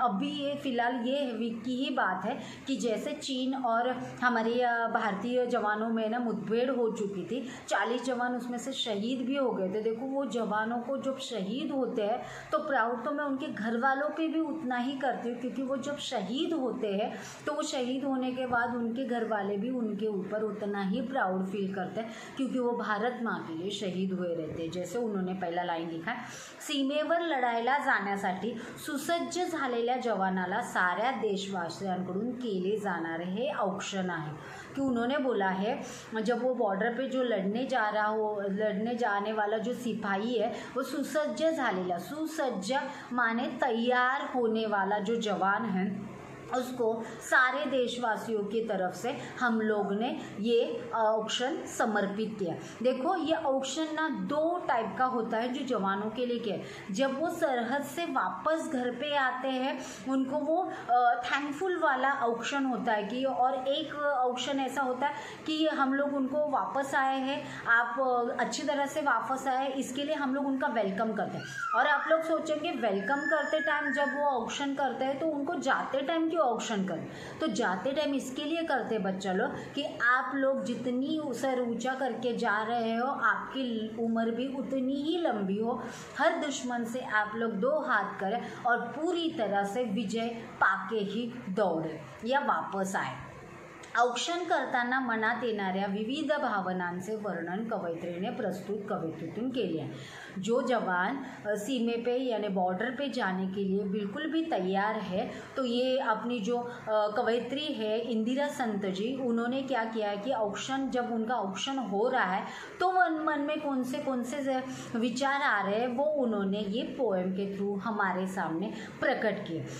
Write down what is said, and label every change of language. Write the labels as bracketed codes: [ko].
[hi] अभी ये फ़िलहाल ये वीक की ही बात है कि जैसे चीन और हमारे भारतीय जवानों में ना मुठभेड़ हो चुकी थी, 40 जवान उसमें से शहीद भी हो गए थे। देखो, वो जवानों को जब शहीद होते हैं तो प्राउड तो मैं उनके घर वालों पे भी उतना ही करती हूँ, क्योंकि वो जब शहीद होते हैं तो वो शहीद होने के बाद उनके घर वाले भी उनके ऊपर उतना ही प्राउड फील करते हैं, क्योंकि वो भारत माँ के लिए शहीद हुए रहते हैं। जैसे उन्होंने पहला लाइन लिखा है, [mr] सीमेवर लढायला जाण्यासाठी सुसज्ज झालेल्या जवानाला साऱ्या देशवासियांकडून केले जाणारे हे औक्षण आहे। [hi] कि उन्होंने बोला है जब वो बॉर्डर पे जो लड़ने जाने वाला जो सिपाही है वो [mr] सुसज्ज झालेला, [hi] सुसज्ज माने तैयार होने वाला जो जवान है, उसको सारे देशवासियों की तरफ से हम लोग ने ये ऑक्शन समर्पित किया। देखो ये ऑक्शन ना 2 टाइप का होता है जो जवानों के लिए किया है। जब वो सरहद से वापस घर पे आते हैं उनको वो थैंकफुल वाला ऑक्शन होता है कि, और एक ऑक्शन ऐसा होता है कि हम लोग उनको वापस आए हैं, आप अच्छी तरह से वापस आए, इसके लिए हम लोग उनका वेलकम करते हैं। और आप लोग सोचेंगे वेलकम करते टाइम जब वो ऑक्शन करते हैं तो उनको जाते टाइम क्यों ऑक्शन करें? तो जाते टाइम इसके लिए करते बच्चा लोग कि आप लोग जितनी सर ऊंचा करके जा रहे हो आपकी उम्र भी उतनी ही लंबी हो, हर दुश्मन से आप लोग 2 हात करें और पूरी तरह से विजय पाके ही दौड़े या वापस आए। [mr] औक्षण करताना मनात येणाऱ्या विविध भावनांचे वर्णन कवयित्रीने प्रस्तुत कवितेतून केले आहे। [hi] जो जवान सीमे पे यानी बॉर्डर पे जाने के लिए बिल्कुल भी तैयार है, तो ये अपनी जो कवयित्री है इंदिरा संत जी, उन्होंने क्या किया है कि औक्षण, जब उनका औक्षण हो रहा है तो मन में कौन से विचार आ रहे हैं वो उन्होंने ये पोएम के थ्रू हमारे सामने प्रकट किए।